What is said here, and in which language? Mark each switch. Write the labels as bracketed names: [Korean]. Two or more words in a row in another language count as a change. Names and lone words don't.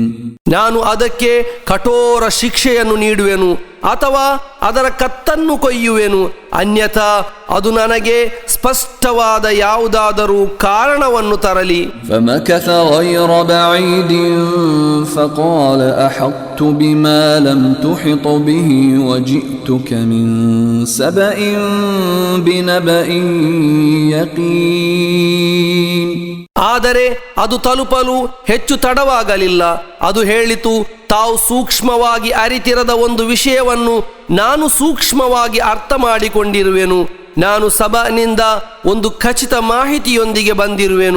[Kannada] ನಾನು ಅದಕ್ಕೆ ಕಠೋರ ಶಿಕ್ಷೆಯನ್ನು ನೀಡುವೆನು, ಅಥವಾ ಅದರ ಕತ್ತನ್ನು ಕೊಯ್ಯುವೆನು, ಅನ್ಯಥಾ ಅದು ನನಗೆ ಸ್ಪಷ್ಟವಾದ ಯಾವುದಾದರೂ ಕಾರಣವನ್ನು ತರಲಿ. [Arabic] فمكث غير بعيد فقال أحطت بما لم تحط به وجئتك من سبأ بنبأ يقين. [Kannada] ಆದರೆ ಅದು ತಲುಪಲು ಹೆಚ್ಚು ತಡವಾಗಲಿಲ್ಲ. ಅದು ಹೇಳಿತು, ತಾವು ಸೂಕ್ಷ್ಮವಾಗಿ ಅರಿತಿರದ ಒಂದು ವಿಷಯವನ್ನು ನಾನು ಸೂಕ್ಷ್ಮವಾಗಿ ಅರ್ಥ ಮಾಡಿಕೊಂಡಿರುವೆನು. ನಾನು ಸಬನಿಂದ ಒಂದು ಖಚಿತ ಮಾಹಿತಿಯೊಂದಿಗೆ ಬಂದಿರುವೆನು.